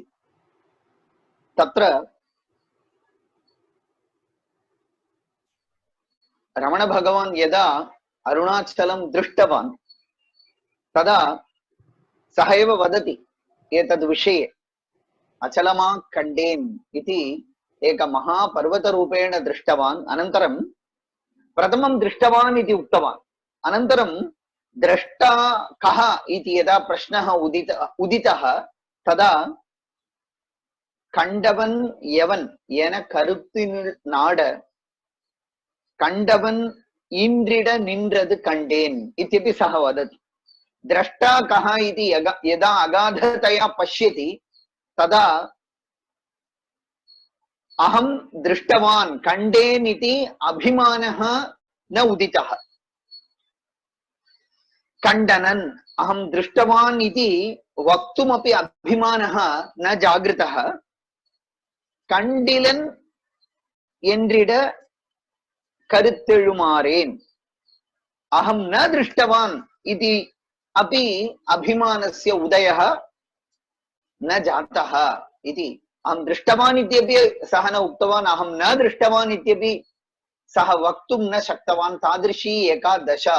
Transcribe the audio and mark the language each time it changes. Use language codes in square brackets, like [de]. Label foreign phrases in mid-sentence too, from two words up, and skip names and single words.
[sa] तत्र रमण भगवान् यदा अरुणाचलं दृष्टवान् तदा सः एव वदति एतद् विषये अचलमा खण्डेन् इति एक महापर्वतरूपेण दृष्टवान्। अनन्तरं प्रथमं दृष्टवान् इति उक्तवान्। अनन्तरं द्रष्टा कः इति यदा प्रश्नः उदितः तदा [ta] கண்டவன் எவன் என கருத்தினுள் நாட கண்டவன் இன்றிட நின்றது கண்டேன் [sa] इत्यपि सः वदति। द्रष्टा कः इति यदा अगाधतया पश्यति तदा अहं दृष्टवान् खण्डेन् इति अभिमानः न उदितः। खण्डनन् अहं दृष्टवान् इति वक्तुमपि अभिमानः न जागृतः। [ta] கண்டிலன் என்றிட கருத்தெழுமாறேன் [sa] अहं न दृष्टवान् इति अपि अभिमानस्य उदयः न जातः इति। अहं दृष्टवान् इत्यपि सः न उक्तवान्, अहं न दृष्टवान् इत्यपि सः वक्तुं न शक्तवान्। तादृशी एका दशा।